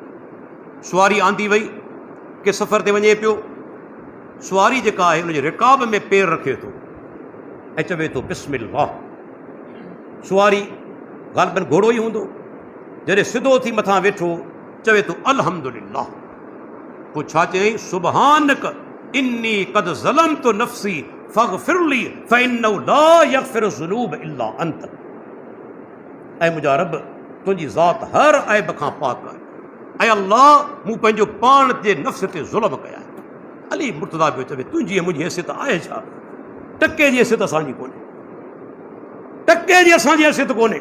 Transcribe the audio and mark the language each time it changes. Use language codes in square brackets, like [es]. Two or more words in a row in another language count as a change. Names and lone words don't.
[sd] सुवारी आंदी वई के सफ़र ते वञे पियो, सुवारी जेका आहे हुनजे रिकाब में पेर रखे थो ऐं चवे थो बिस्मिल्लाह। सुवारी ग़ालिबन घोड़ो ई हूंदो, जॾहिं सिधो थी मथां वेठो चवे थो अल्हम्दुलिल्लाह। पोइ छा चयईं? [ar] سبحانك إني قد ظلمت نفسي فاغفر لي فإنه لا يغفر ذنوب إلا أنت. [sd] ऐं मुंहिंजा रब, तुंहिंजी ज़ात हर ऐब खां पाक आहे, ऐं अल्लाह मूं पंहिंजो पाण जे नफ़्स ते ज़ुल्म कया। अली मुर्तज़ा पियो चवे, तुंहिंजी मुंहिंजी हैसियत आहे छा? टके जी हैसियत असांजी कोन्हे, टके जी असांजी हैसियत कोन्हे।